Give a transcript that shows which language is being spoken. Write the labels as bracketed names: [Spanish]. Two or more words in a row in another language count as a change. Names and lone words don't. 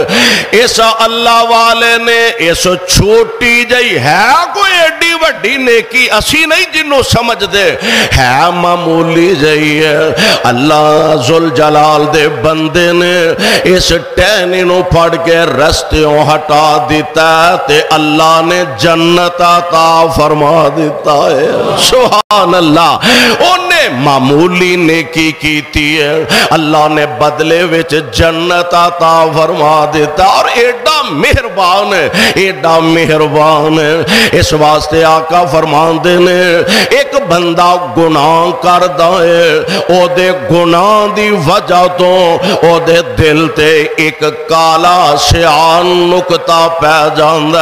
[Punjabi] اس اللہ والے نے اس چھوٹی جئی ہے کوئی ایڈی وڈی نیکی اسی نہیں جنوں سمجھ دے، ہے معمولی جئی ہے، اللہ ذوالجلال دے بندے نے اس ٹہنی نو پھڑ کے رستیوں ہٹا دیتا ہے تے اللہ نے جنت عطا فرما دیتا ہے۔ سبحان اللہ، انہیں معمولی نیکی کیتی ہے، اللہ نے بدلے وچ جنت عطا فرما دیتا. اور ایڈا مہربان ہے، ایڈا مہربان ہے. اس واسطے آقا فرماندے نے اک بندہ گناہ کردا ہے، اودے گناہ دی وجہ تو اودے دل تے اک کالا سیاہ نکتہ پے جاندا.